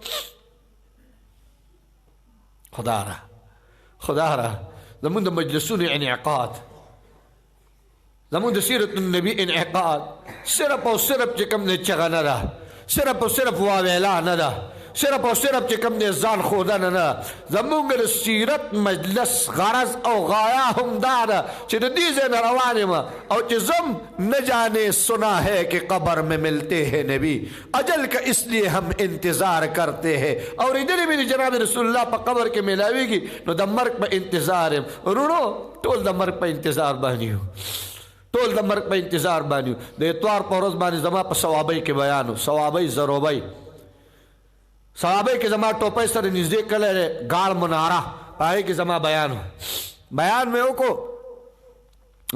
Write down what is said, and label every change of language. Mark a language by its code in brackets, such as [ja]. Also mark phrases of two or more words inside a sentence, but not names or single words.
[ps] خدا را زمونږ د مجلسونو انعقاد، زمونږ د سیرت النبي انعقاد صرف او صرف چې کوم دی چغه نه ده، صرف او صرف واویلا نه ده، صرف او صرف چې کوم دی ځان ښودنه نه. زمونږ د سیرت مجلس غرض او غایه هم دا ده چې د دې ځای نه روان یم او چې زم [ur] نه جانے سنا ہے کہ قبر میں ملتے ہیں نبی اجل کا اس لیے ہم انتظار کرتے ہیں. [ps] اورېدلې مې د جناب رسول الله په قبر کې میلاویږي نو د مرګ په انتظار یم. ورونو ټول د مرګ په انتظار باندې یو، ټول د مرګ په انتظار باندې یو. د اتوار په ورځ باندې زما په ثوابۍ کې بیان و، ثوابۍ ضروبۍ صحابه کې زما ټوپۍ سره نږدې کلی دی ګاړ مناره، په هغې کې زما بیان مې وکړو.